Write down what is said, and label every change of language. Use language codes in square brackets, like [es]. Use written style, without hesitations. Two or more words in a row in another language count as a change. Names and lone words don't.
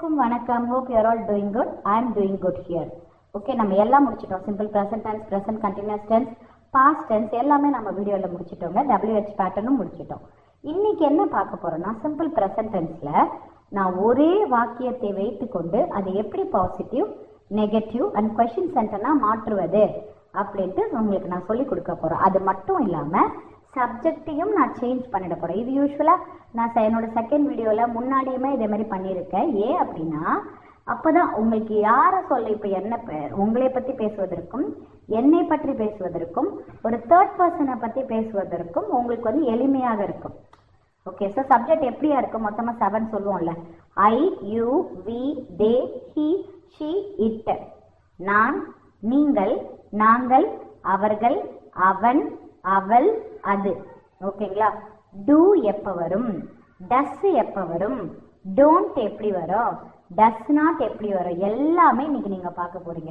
[ta] வணக்கம். [en] hope you are all doing good. I am doing good here. [ta] Okay, நம்ம எல்லாம் முடிச்சிட்டோம். [en] simple present tense, present continuous tense, past tense [ta] எல்லாமே நம்ம வீடியோல முடிச்சிட்டோங்க. WH பேட்டர்னும் முடிச்சிட்டோம். இன்னைக்கு என்ன பார்க்க போறோம்னா [en] simple present tense [ta] ல நான் ஒரே வாக்கியத்தை வைத்துக்கொண்டு அது எப்படி [en] positive, negative and question sentence [ta] மாற்றுவது அப்படின்ட்டு உங்களுக்கு நான் சொல்லி கொடுக்க போறேன். அது மட்டும் இல்லாம சப்ஜெக்டையும் நான் சேஞ்ச் பண்ணிட போறேன். இது யூஸ்வலா நான் என்னோட [en] second video [ta] முன்னாடியுமே இதே மாதிரி பண்ணியிருக்கேன். ஏன் அப்படின்னா அப்பதான் உங்களுக்கு யாரை சொல்ல, இப்ப என்ன உங்களை பத்தி பேசுவதற்கும் என்னை பற்றி பேசுவதற்கும் ஒரு [en] third person [ta] பத்தி பேசுவதற்கும் உங்களுக்கு வந்து எளிமையாக இருக்கும். [en] okay, so subject [ta] எப்படியா இருக்கும்? மொத்தமா 7 சொல்லுவோம்ல. [en] I, you, we, they, he, she, it. [ta] நான், நீங்கள், நாங்கள், அவர்கள், அவன், அவள், அது. ஓகேங்களா? டூ எப்ப வரும், டஸ் எப்ப வரும், டோன்ட் எப்படி வரும், [en] does not [ta] எப்படி வரும், எல்லாமே இன்னைக்கு நீங்க பார்க்க போறீங்க.